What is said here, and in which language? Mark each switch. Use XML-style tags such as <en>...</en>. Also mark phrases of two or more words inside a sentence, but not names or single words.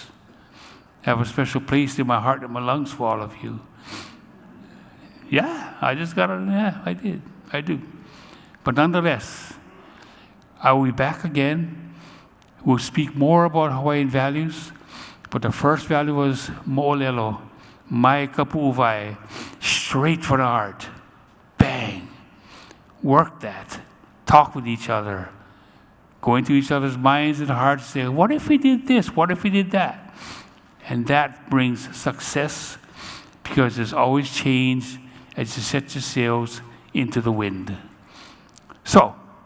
<en>I have a special place in my heart and my lungs for all of you. Yeah, I did. I do. But nonetheless, I will be back again. We'll speak more about Hawaiian values, but the first value was</en> <haw>mo'olelo, mai kapu'uwai,</haw> <en>straight from the heart. Bang. Work that. Talk with each other. Go into each other's minds and hearts and say, what if we did this? What if we did that? And that brings success because there's always change as you set your sails into the wind.</en>